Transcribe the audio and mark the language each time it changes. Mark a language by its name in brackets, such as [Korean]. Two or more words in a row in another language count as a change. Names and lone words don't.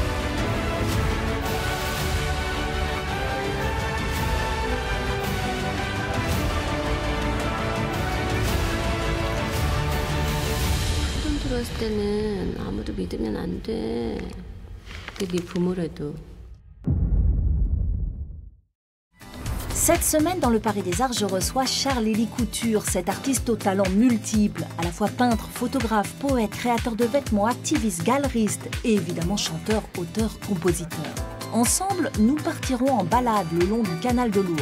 [Korean] 소름 들어왔을 때는 아무도 믿으면 안 돼. 그게 네 부모라도. [French] Cette semaine, dans le Paris des Arts, je reçois Charles-Élie Couture, cet artiste aux talents multiples, à la fois peintre, photographe, poète, créateur de vêtements, activiste, galeriste et évidemment chanteur, auteur, compositeur. Ensemble, nous partirons en balade le long du canal de l'Ourcq.